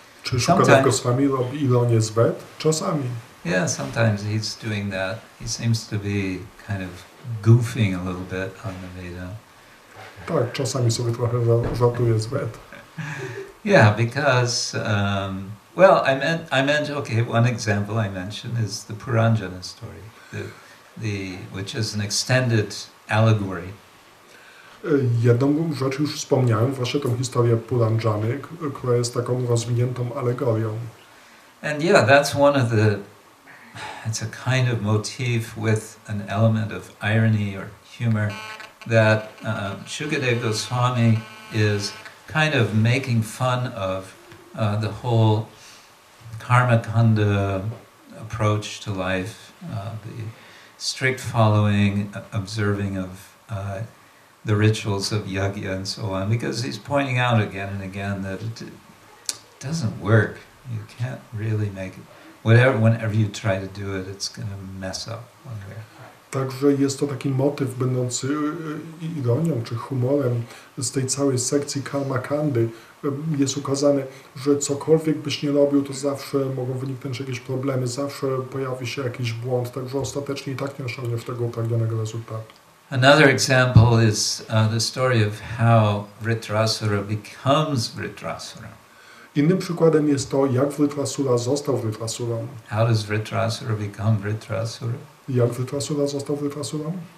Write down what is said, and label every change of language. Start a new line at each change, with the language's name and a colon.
Polish: Czy Shukadev Goswami robi ironię z Ved? Czasami.
English: Yeah, sometimes he's doing that. He seems to be kind of goofing a little bit on the Veda.
Polish: Tak, czasami sobie trochę żartuje z Ved.
English: Yeah, because well, I meant okay. One example I mentioned is the Puranjana story, which is an extended allegory.
Polish: Jedną rzecz już wspomniałem, właśnie tą historię Puranjany, która jest taką rozwiniętą alegorią.
English: And yeah, that's one of the. It's a kind of motif with an element of irony or humor that Shukadev Goswami is kind of making fun of the whole karma kanda approach to life, the strict following, observing of the rituals of yajna and so on, because he's pointing out again and again that it doesn't work. You can't really make it. Whenever you try to do it, it's going to mess up one way.
Polish: Także jest to taki motyw będący ironią czy humorem z tej całej sekcji karma kandy. Jest ukazane, że cokolwiek byś nie robił, to zawsze mogą wyniknąć jakieś problemy, zawsze pojawi się jakiś błąd, także ostatecznie i tak nie osiągniesz tego upragnionego rezultatu.
English: Another example is the story of how Vritrasura becomes Vritrasura.
Polish: Innym przykładem jest to, jak Vritrasura został Vritrasurą.
English: How does Vritrasura become Vritrasura?
Polish: Jak Vritrasura został Vritrasurą?